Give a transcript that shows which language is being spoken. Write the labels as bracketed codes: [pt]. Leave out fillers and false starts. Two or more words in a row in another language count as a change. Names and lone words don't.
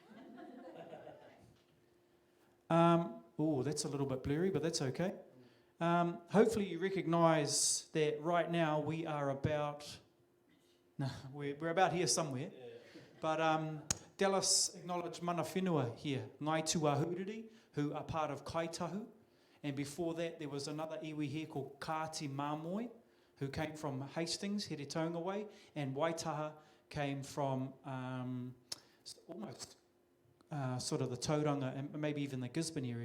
[en] That's a little bit blurry, but that's okay. Hopefully you recognise that right now we are about... No, we're about here somewhere. But Dallas acknowledged [mi] mana whenua [en] here, Ngai Tuahuriri, who are part of Kaitahu. And before that, there was another iwi here called Kāti Māmoe, who came from Hastings, Heritonga way, and Waitaha came from almost sort of the Tauranga and maybe even the Gisborne area.